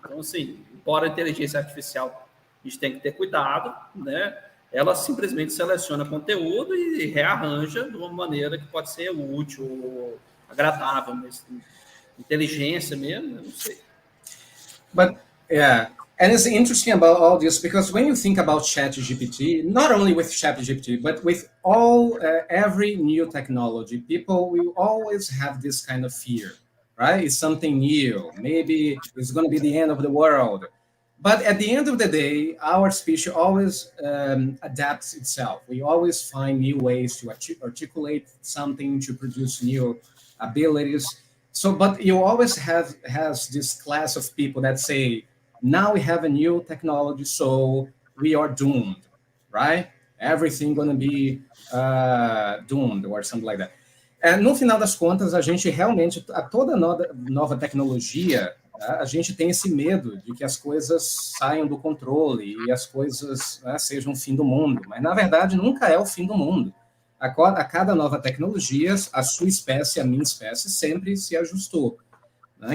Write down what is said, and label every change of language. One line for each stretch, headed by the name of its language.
Portuguese: Então, assim, embora a inteligência artificial a gente tem que ter cuidado, né? Ela simplesmente seleciona conteúdo e rearranja de uma maneira que pode ser útil, ou agradável, mas inteligência mesmo, eu não sei.
English: But yeah, and it's interesting about all this because when you think about ChatGPT, not only with ChatGPT, but with all every new technology, people will always have this kind of fear, right? It's something new. Maybe it's going to be the end of the world. But at the end of the day, our species always adapts itself. We always find new ways to articulate something, to produce new abilities. So, but you always has this class of people that say, now we have a new technology, so we are doomed, right? Everything gonna be doomed or something like that.
Portuguese: No final das contas, a gente realmente, a toda nova tecnologia, a gente tem esse medo de que as coisas saiam do controle e as coisas sejam o fim do mundo. Mas, na verdade, nunca é o fim do mundo. A cada nova tecnologia, a sua espécie, a minha espécie, sempre se ajustou. Né?